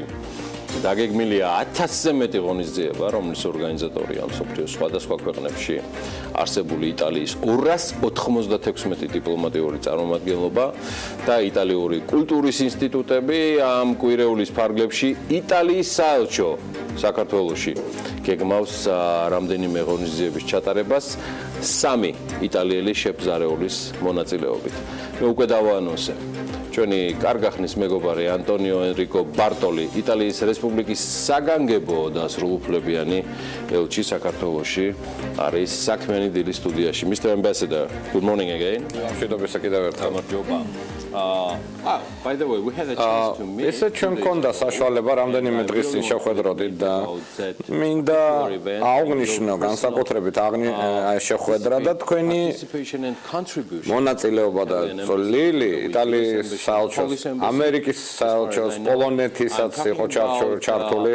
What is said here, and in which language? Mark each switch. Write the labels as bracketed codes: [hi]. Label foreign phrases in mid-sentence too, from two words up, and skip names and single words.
[ka] დაგეგმილია 1000-ზე მეტი ღონისძიება, რომლის ორგანიზატორია მსოფლიოს სხვადასხვა ქვეყნებში არსებული იტალიის 296 დიპლომატიური წარმომადგენლობა და იტალიური კულტურის ინსტიტუტები ამ კვირეულის ფარგლებში იტალიის საელჩო საქართველოში გეგმავს რამდენიმე ღონისძიების ჩატარებას 3 იტალიელი შეფზარეულის მონაწილეობით. მე უკვე დავაანონსე. ჩვენი კარგახნის მეგობარი ანტონიო ენრიკო ბარტოლი იტალიის რესპუბლიკის საგანგებო და სრულუფლებიანი ელჩი საქართველოში არის საქმიანი დილის სტუდიაში. [en] Mr. Ambassador, good morning again. [ka] მშვიდობისა კიდევ ერთხელ. გამარჯობა. [en] By the way, we had a chance to meet. [ka] ესე ჩვენ მქონდა საშუალება რამდენიმე დღის წინ შევხვედროდით და მინდა აღნიშნო განსაკუთრებით შეხვედრა და თქვენი მონაწილეობა და წვლილი იტალიის საელჩოს, ამერიკის საელჩოს, პოლონეთისაც იყო ჩართული.